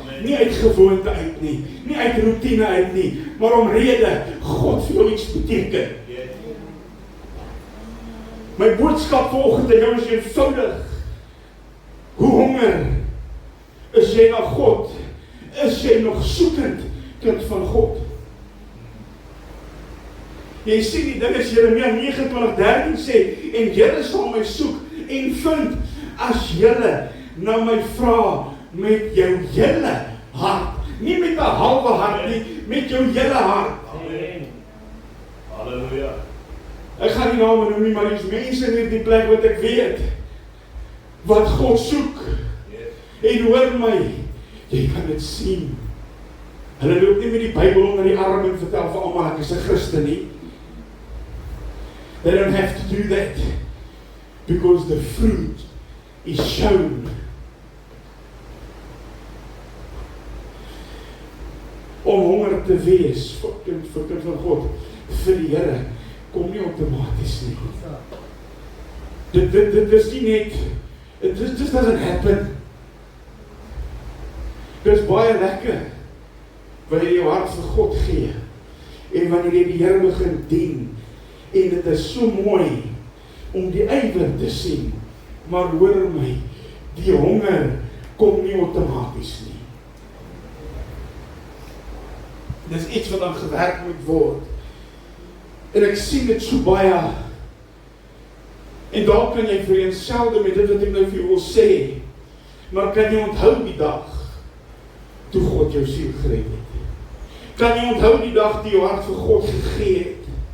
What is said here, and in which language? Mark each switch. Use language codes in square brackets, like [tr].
[af] Nie uit gewoonte uit nie, nie uit routine uit nie, maar omrede God vir jou iets beteken. My boodskap vanoggend aan jou is eenvoudig. Hoe honger is jy na God? Is jy nog soekend kind van God? Jy sien die ding is Jeremia 29:13 sê, en julle sal my soek en vind as julle na my vra met jou hele hart. Nie met 'n halwe hart nie, met jou hele hart. Amen. Halleluja. Ek gaan nie name noem nie, maar die mense in hierdie plek wat ek weet, wat God soek. En hoor my, jy kan dit sien. Hulle loop nie met die Bybel onder die arm en vertel vir almal ek is 'n Christen nie. [en] They don't have to do that because the fruit is shown. [af] Om honger te wees vir kind van God, vir die Here, kom nie outomaties nie. Dit is nie net, [en] it just doesn't happen. [af] Dit is baie lekker wanneer jy jou hart vir God gee en wanneer jy die Here begin dien. En dit is so mooi om die ywer te sien, maar hoor my, die honger kom nie outomaties nie. Dis iets wat dan gewerk moet word. En ek sien dit so baie. En daar kan jy vereenselde met dit wat ek nou vir jou wil sê. Maar kan jy onthou die dag toe God jou siel gered het? Kan jy onthou die dag toe jou hart vir God gegee het?